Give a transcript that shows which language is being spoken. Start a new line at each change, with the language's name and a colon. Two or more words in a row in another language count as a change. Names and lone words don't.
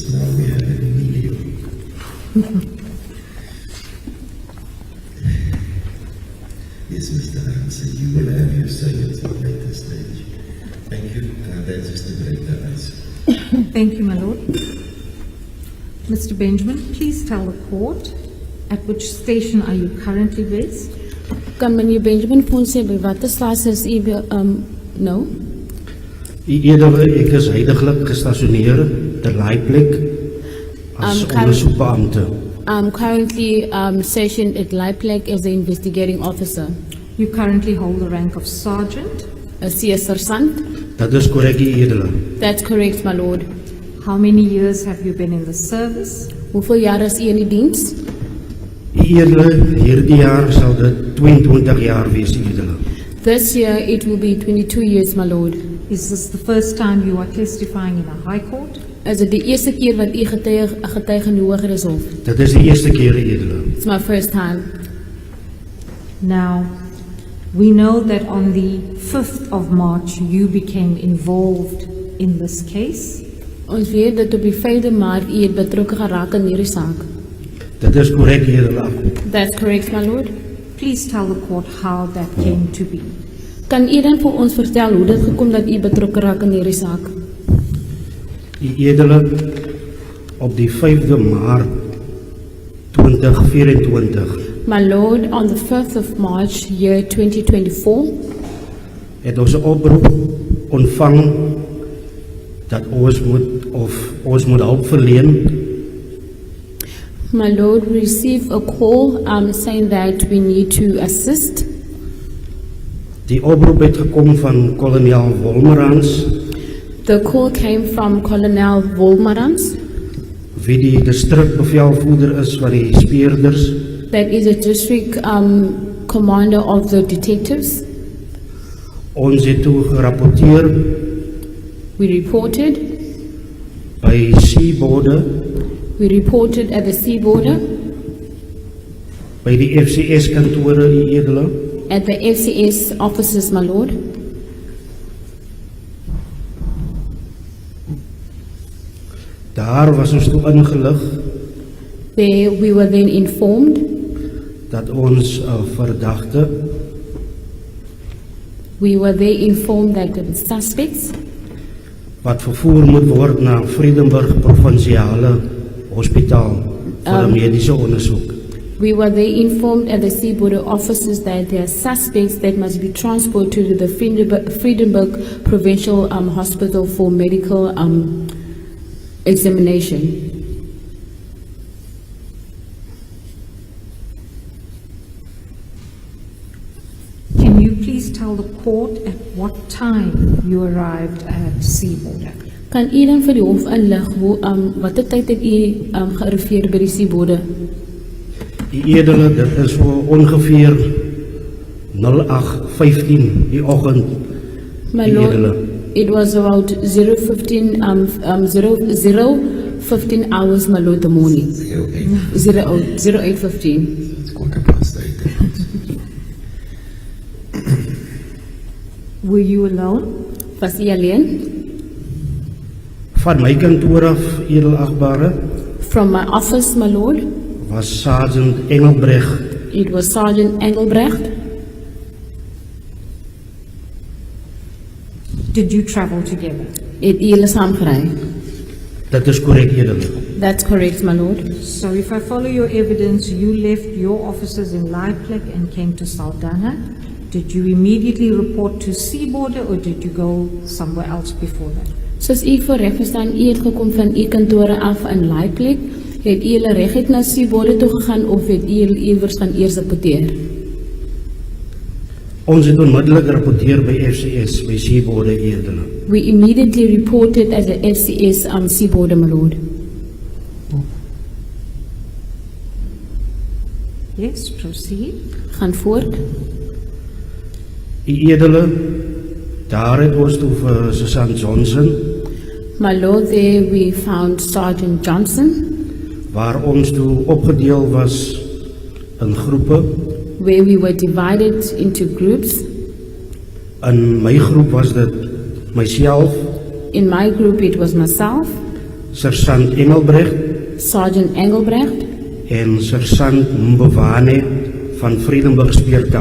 English: Now we have an Emilio. Yes, Mr. Arance, you will have your say at a later stage. Thank you. That's just to break the ice. Thank you, my lord. Mr. Benjamin, please tell the court at which station are you currently based?
Afrikaans: Kan meneer Benjamin vir ons sê by watter stasie is u nou? Edele, ek is huidiglik gestasioneer ter Laaiplek as ondersoekbeampte.
English: I'm currently stationed at Laaiplek as the investigating officer. You currently hold the rank of sergeant. A sergeant.
Afrikaans: Dat is korrek, edele.
English: That's correct, my lord. How many years have you been in the service?
Afrikaans: Hoeveel jaar is u in die diens? Edele, hierdie jaar sal dit 22 jaar wees, edele.
English: This year it will be 22 years, my lord. Is this the first time you are testifying in a high court?
Afrikaans: Is dit die eerste keer wat u getuig in die Hooggeregshof? Dit is die eerste keer, edele.
English: It's my first time. Now, we know that on the 5th of March you became involved in this case.
Afrikaans: Ons weet dat op die 5de Maart u het betrokke geraak in hierdie saak. Dit is korrek, edele.
English: That's correct, my lord. Please tell the court how that came to be.
Afrikaans: Kan u dan vir ons vertel hoe dit gekom dat u betrokke raak in hierdie saak? Edele, op die 5de Maart 2024
English: My lord, on the 5th of March, year 2024,
Afrikaans: het ons 'n oproep ontvang dat ons moet hulp verleen.
English: my lord, we received a call saying that we need to assist.
Afrikaans: Die oproep het gekom van kolonel Wolmerans,
English: The call came from Colonel Wolmarans,
Afrikaans: wie die distrikbevelvoerder is van die speerders.
English: that is a district commander of the detectives.
Afrikaans: Ons het toe gerapporteer
English: We reported
Afrikaans: by seaborde,
English: We reported at the sea border,
Afrikaans: by die FCS kantore, die edele.
English: at the FCS offices, my lord.
Afrikaans: Daar was ons toe ingelig
English: There we were then informed
Afrikaans: dat ons verdagte
English: that the suspects
Afrikaans: wat vervoer moet word na Vredenburg Provinsiale Hospitaal vir 'n mediese ondersoek.
English: We were there informed at the sea border offices that there are suspects that must be transported to the Friedenberg Provincial Hospital for medical examination. Can you please tell the court at what time you arrived at Seaborder?
Afrikaans: Kan u dan vir die hof inlig hoe watter tyd het u gearriveer by die
English: sea border?
Afrikaans: Die edele, dit is so ongeveer 08:15 die oggend.
English: My
Afrikaans: Die edele.
English: lord, it was about 0:15 hours, my lord, the morning. 08:15. It's 8:15. Were you alone?
Afrikaans: Was u alleen? Van my kantoor af, edelagbare,
English: From my office, my lord,
Afrikaans: was Sergeant Engelbrecht,
English: it was Sergeant Engelbrecht. Did you travel together?
Afrikaans: Het u hulle saamgery? dit is korrek, edele.
English: That's correct, my lord. So if I follow your evidence, you left your offices in Laaiplek and came to Saldanha. Did you immediately report to Seaborder or did you go somewhere else before that?
Afrikaans: Soos u voorreg verstaan, u het gekom van u kantore af in Laaiplek. Het u hulle reguit na Seaborder toe gegaan of het u hulle iewers gaan eers rapporteer? Ons het onmiddellik rapporteer by FCS, by Seaborder Edele.
English: We immediately reported at the FCS on Seaborder, my lord. Yes, proceed.
Afrikaans: Gaan voort. Die Edele, daar het ons toe vir Sergeant Johnson,
English: My lord, there we found Sergeant Johnson,
Afrikaans: waar ons toe opgedeel was in groepe.
English: where we were divided into groups.
Afrikaans: In my groep was dit myself,
English: In my group it was myself, Sergeant Engelbrecht Sergeant Engelbrecht,
Afrikaans: en Sergeant Mbovane van Vredenburg Speertak.